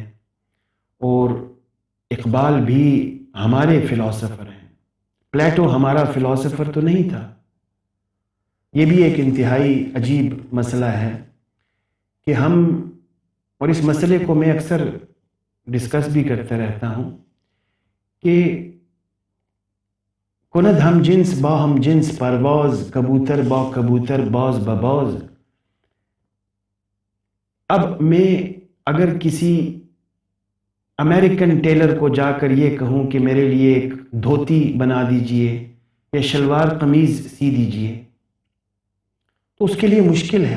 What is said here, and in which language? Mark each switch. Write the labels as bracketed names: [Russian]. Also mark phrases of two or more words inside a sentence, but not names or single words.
[Urdu] اور اقبال بھی ہمارے فلاسفر ہیں، پلیٹو ہمارا فلاسفر تو نہیں تھا۔ یہ بھی ایک انتہائی عجیب مسئلہ ہے کہ ہم، اور اس مسئلے کو میں اکثر ڈسکس بھی کرتا رہتا ہوں، کہ [Persian] کند ہم جنس با ہم جنس پرواز، کبوتر با کبوتر باز بباز۔ [Urdu] اب میں اگر کسی امریکن ٹیلر کو جا کر یہ کہوں کہ میرے لیے ایک دھوتی بنا دیجئے یا شلوار قمیض سی دیجئے تو اس کے لیے مشکل ہے۔